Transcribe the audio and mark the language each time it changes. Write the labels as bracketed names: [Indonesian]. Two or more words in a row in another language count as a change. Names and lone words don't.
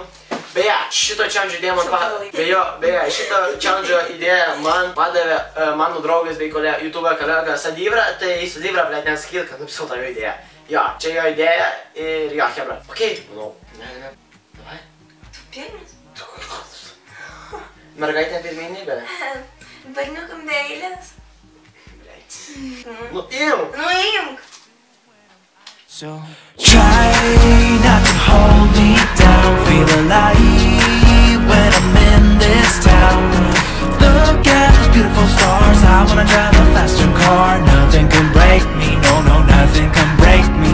[Lithuanian] Beje, šito challenge idėją man padavė mano draugas bei YouTube kolega Sadivra, tai Sadivra, blėt, nesakyt, kad nupisau tavo idėją. Jo, čia jo idėja ir jo, hebra. Okei, manau. Ne. Davai. Tu pirmas? Mergaitė pirmenybė. Berniukam be eilės. Bleit. Nu, imk. Nu, imk. [English] So try not to hold me down, feel alive when I'm in this town. Look at those beautiful stars, I wanna drive a faster car. Nothing can break me, no, nothing can break me.